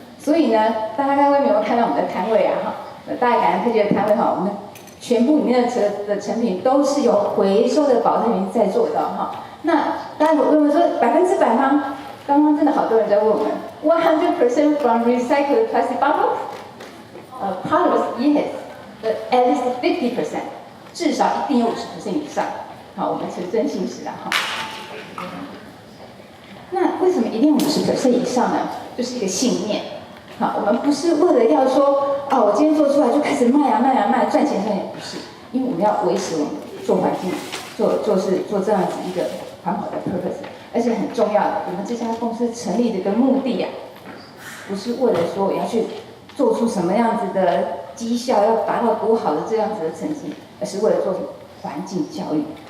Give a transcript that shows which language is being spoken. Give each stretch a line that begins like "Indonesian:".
Chinese: 所以呢，大家刚刚有没有看到我们的摊位大爱感恩科技的摊位我们全部里面的成品都是由回收的保特瓶在做的那大家会问说100%吗？刚刚真的好多人在问我们，
English: 100% from recycled plastic bottle？ part of yes, but at least 50%，
Chinese: 至少一定有50% 以上。我们诚真信实那为什么一定50% 以上呢？就是一个信念。我们不是为了要说，我今天做出来就开始卖赚钱，不是，因为我们要维持我们做环境，做这样子一个环保的 purpose， 而且很重要的，我们这家公司成立的一个目的不是为了说我要去做出什么样子的绩效，要达到多好的这样子的成绩，而是为了做环境教育。